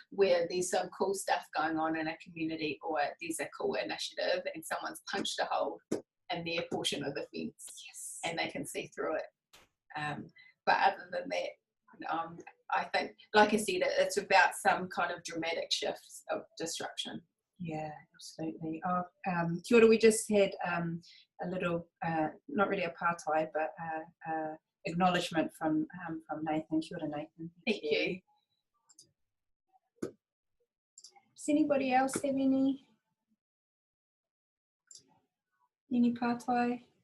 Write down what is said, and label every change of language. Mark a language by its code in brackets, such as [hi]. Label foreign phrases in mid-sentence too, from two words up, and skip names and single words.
[en] Where there's some cool stuff going on in a community, or there's a cool initiative and someone's punched a hole in their portion of the fence, yes, and they can see through it. But other than that, I think, like I said, it's about some kind of dramatic shifts of disruption. Yeah, absolutely. [mi] Oh, kia ora, [en] we just had a little, not really a partai, but acknowledgement from Nathan. [mi] Kia ora, Nathan. [en] Thank you. Does anybody else have any partai?